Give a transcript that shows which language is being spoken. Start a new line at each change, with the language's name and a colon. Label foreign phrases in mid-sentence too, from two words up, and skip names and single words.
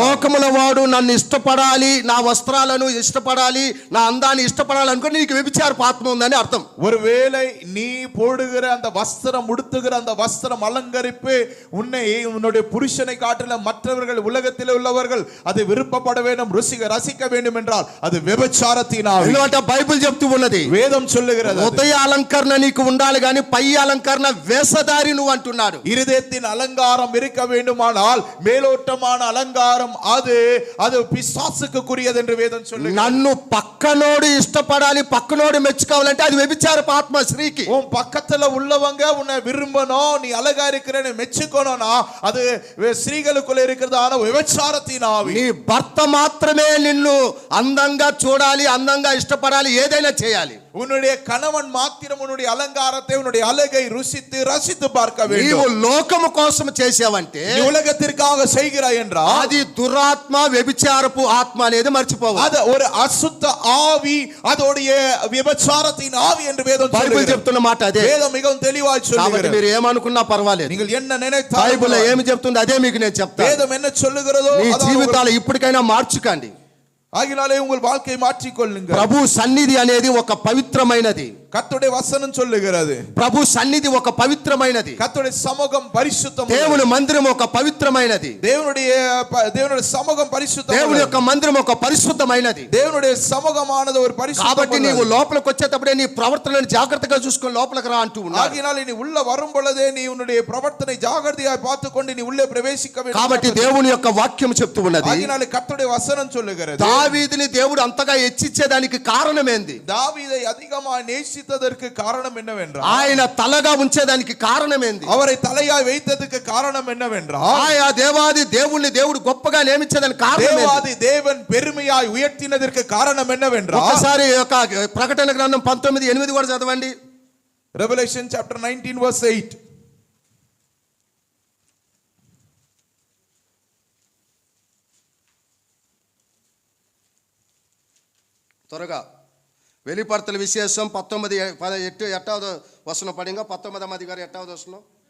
Telugu: లోకముల వాడు నన్ను ఇష్టపడాలి, నా వస్త్రాలను ఇష్టపడాలి, నా అందాన్ని ఇష్టపడాలి అనుకో, నీకు వ్యభిచారపు ఆత్మ ఉందని అర్థం.
Tamil: ஒருவேளை நீ போடுகிற அந்த வஸ்திரம், உடுத்துகிற அந்த வஸ்திரம், அலங்கரிப்பு உன்னுடைய புருஷனை காட்டில மற்றவர்கள் உலகத்தில் உள்ளவர்கள் அதை விருப்பப்பட வேண்டும், ரசிக்க வேண்டும் என்றால் அது விபச்சாரத்தின் ஆவி.
Telugu: ఎందుకంటే బైబిల్ చెప్తూ ఉన్నది,
Tamil: வேதம் சொல்லுகிறது,
Telugu: ఉదయ అలంకరణ నీకు ఉండాలి కానీ పై అలంకరణ వేషధారి నువ్వు అంటున్నాడు.
Tamil: இருதயத்தின் அலங்காரம் இருக்க வேண்டுமானால் மேலோட்டமான அலங்காரம் அது பிசாசுக்குரியது என்று வேதம் சொல்லுகிறது.
Telugu: నన్ను పక్కనోడు ఇష్టపడాలి, పక్కనోడు మెచ్చుకోవాలంటే అది వ్యభిచారపు ఆత్మ స్త్రీకి.
Tamil: உன் பக்கத்துல உள்ளவங்க உன்னை விரும்பணும், நீ அழகா இருக்கிறேன்னு மெச்சுக்கணும்னா அது ஸ்திரீகளுக்குள்ள இருக்கிறது ஆன விபச்சாரத்தின் ஆவி.
Telugu: నీ భర్త మాత్రమే నిన్ను అందంగా చూడాలి, అందంగా ఇష్టపడాలి, ఏదైనా చేయాలి.
Tamil: உன்னுடைய கணவன் மாத்திரம் உன்னுடைய அலங்காரத்தை, உன்னுடைய அழகை ரசித்து பார்க்க வேண்டும்.
Telugu: నీవు లోకము కోసం చేసావంటే,
Tamil: நீ உலகத்திற்காக செய்கிறாய் என்றால்
Telugu: అది దురాత్మ, వ్యభిచారపు ఆత్మ అనేది మర్చిపోవాలి.
Tamil: அது ஒரு அசுத்த ஆவி, அதோடைய விபச்சாரத்தின் ஆவி என்று வேதம்
Telugu: బైబిల్
Tamil: சொல்லுகிறது.
Telugu: చెప్తున్న మాట అదే.
Tamil: வேதம் மிகவும் தெளிவாய்
Telugu: కాబట్టి
Tamil: சொல்லுகிறது.
Telugu: మీరు ఏమనుకున్నా పర్వాలేదు,
Tamil: நீங்கள் என்ன நினைத்தாலும்
Telugu: బైబిల్ ఏమి చెప్తుందో అదే మీకు నేను చెప్తాను.
Tamil: வேதம் என்ன சொல்லுகிறதோ
Telugu: మీ
Tamil: அதான்
Telugu: జీవితాలు ఇప్పటికైనా మార్చుకోండి.
Tamil: ஆகினாலே உங்கள் வாழ்க்கையை மாற்றிக் கொள்ளுங்கள்.
Telugu: ప్రభు సన్నిధి అనేది ఒక పవిత్రమైనది.
Tamil: கர்த்தருடைய வசனம் சொல்லுகிறது,
Telugu: ప్రభు సన్నిధి ఒక పవిత్రమైనది.
Tamil: கர்த்தருடைய சமூகம் பரிசுத்தம்.
Telugu: దేవుని మందిరం ఒక పవిత్రమైనది.
Tamil: தேவனுடைய சமூகம் பரிசுத்தம்.
Telugu: దేవుని యొక్క మందిరం ఒక పరిశుద్ధమైనది.
Tamil: தேவனுடைய சமூகமானது ஒரு
Telugu: కాబట్టి
Tamil: பரிசுத்தம்.
Telugu: నీవు లోపలికి వచ్చేటప్పుడే నీ ప్రవర్తనను జాగ్రత్తగా చూసుకొని లోపలికి రా అంటూ ఉన్నాడు.
Tamil: ஆகினாலே நீ உள்ள வரும் பொழுதே நீ உன்னுடைய பிரவர்த்தனை ஜாகிரதையாய் பார்த்துக்கொண்டு நீ உள்ளே பிரவேசிக்க வேண்டும்.
Telugu: కాబట్టి దేవుని యొక్క వాక్యం చెప్తూ ఉన్నది,
Tamil: ஆகினாலே கர்த்தருடைய வசனம் சொல்லுகிறது,
Telugu: దావీదుని దేవుడు అంతగా హెచ్చించేదానికి కారణం ఏంది?
Tamil: தாவீதை அதிகமாக நேசித்ததற்கு காரணம் என்னவென்றால்,
Telugu: ఆయన తలగా ఉంచేదానికి కారణం ఏంది?
Tamil: அவரை தலையாய் வைத்ததற்கு காரணம் என்னவென்றால்,
Telugu: ఆయా దేవాది దేవుణ్ణి దేవుడు గొప్పగా నియమించేదానికి కారణం ఏంది?
Tamil: தேவாதி தேவன் பெருமையாய் உயர்த்தினதற்கு காரணம் என்னவென்றால்,
Telugu: ఒకసారి యొక్క ప్రకటన గ్రంథం 19:8 కూడా చదవండి.
English: Revelation chapter 19 verse 8.
Telugu: త్వరగా వెలిపర్తల విశేషం 19:8 వచనం పడింగా 19వ అధికారం 8వ వచనం.